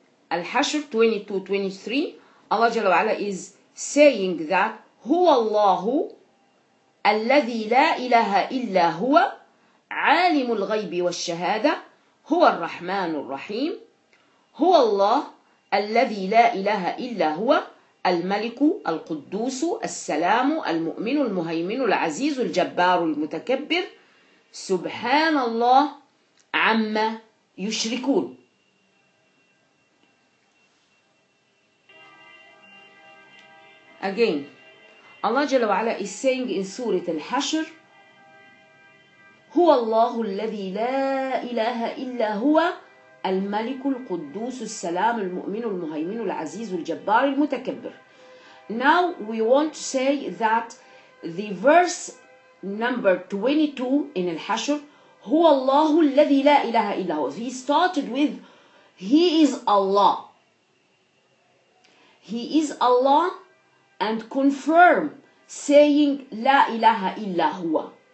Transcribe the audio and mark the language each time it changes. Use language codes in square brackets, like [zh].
[en] Al-Hashr 22-23, Allah Jalla wa Ala is saying that [ar] Huwa Allahu alladhi la ilaha illa huwa alimul ghaybi wa shahada huwa ar-Rahmanur Rahim huwa Allah alladhi la ilaha illa huwa الملك القدوس السلام المؤمن المهيمن العزيز الجبار المتكبر سبحان الله عما يشركون. [en] Again, Allah Jalla wa Ala is saying in Surah Al-Hashr, [ar] هو الله الذي لا إله إلا هو الملك القدوس السلام المؤمن المهيمن العزيز الجبار المتكبر. [en] Now we want to say that the verse number 22 in Al-Hashr, [ar] هو الله الذي لا إله إلا هو. [en] He started with He is Allah. He is Allah and confirm saying [ar] لا إله إلا هو.